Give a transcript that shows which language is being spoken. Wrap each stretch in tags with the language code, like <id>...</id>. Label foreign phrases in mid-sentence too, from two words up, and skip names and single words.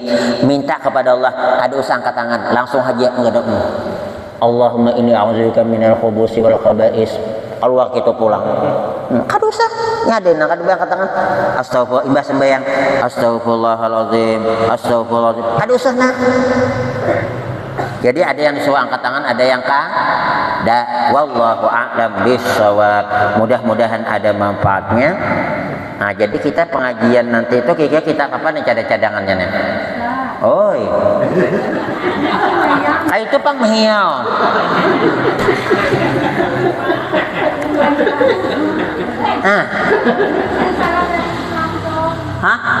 <id>Minta kepada Allah ada usah angkat tangan langsung aja enggak</id> <ar>اللهم إني أعوذ بك من الخبث والخبائث.</ar> <id>Keluar kita pulang.</id> <bjn>Kada usah nyaden kada angkat tangan. Astagfirullah imbah sembahyang.</bjn> <ar>أستغفر الله العظيم.</ar> <bjn>Kada usah Jadi ada yang disuruh angkat tangan, ada yang kada.</bjn> <ar>والله أعلم بالصواب.</ar> <id>Mudah-mudahan ada manfaatnya. Nah, jadi kita pengajian nanti itu kira-kira kita kapan nih cadangannya nih?</id> <bjn>Oi. Itu pang mehiau. Hah?</bjn>